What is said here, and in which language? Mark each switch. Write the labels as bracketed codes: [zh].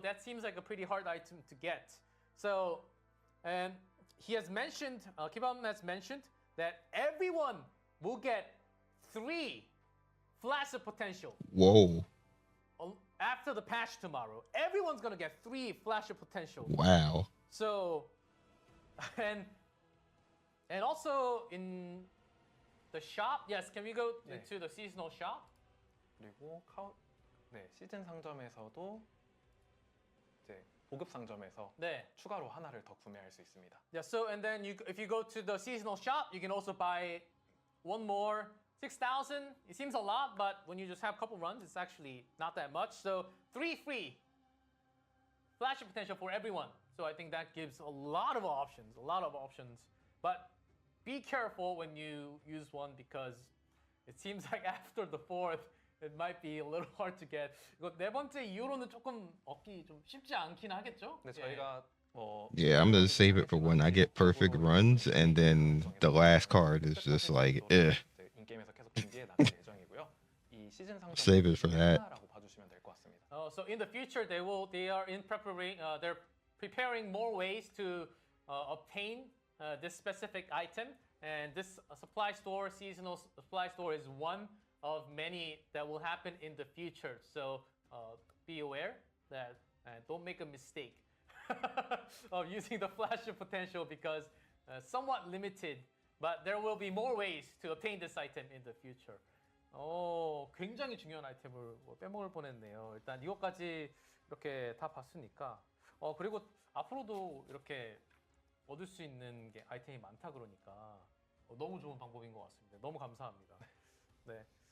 [en] That seems like a pretty hard item to get. So, and he has mentioned, Kibam has mentioned that everyone will get 3 flash of potential. Whoa. After the patch tomorrow, everyone's gonna get 3 flash of potential. Wow. So, and also in the shop, yes, can we go [ko] 네. [en] to the seasonal shop? [ko] 그리고 시즌 상점에서도 이제 보급 상점에서 네. 추가로 하나를 더 구매할 수 있습니다. [en] Yeah, so and then if you go to the seasonal shop, you can also buy one more 6,000, it seems a lot, but when you just have a couple runs, it's actually not that much. So 3 free flash potential for everyone. So I think that gives a lot of options, But be careful when you use one because it seems like after the fourth, it might be a little hard to get. [ko] 이거 네 번째 이후로는 조금 얻기 좀 쉽지 않긴 하겠죠? 근데 저희가 [en] Yeah, I'm gonna save it for when I get perfect runs, and then the last card is just like, [ko] 인게임에서 계속 준비해 나갈 예정이고요. 이 시즌 상점 [en] Save it for that. [ko] 하나라고 봐주시면 될 것 같습니다. [en] So in the future, they are in preparing. They're preparing more ways to obtain this specific item, and this supply store, seasonal supply store, is one of many that will happen in the future. So be aware that don't make a mistake of using the flash of potential because somewhat limited, but there will be more ways to obtain this item in the future. [ko] 굉장히 중요한 아이템을 빼먹을 뻔했네요. 일단 이것까지 이렇게 다 봤으니까 그리고 앞으로도 이렇게 얻을 수 있는 게 아이템이 많다 그러니까 너무 좋은 방법인 것 같습니다. 너무 감사합니다. 네.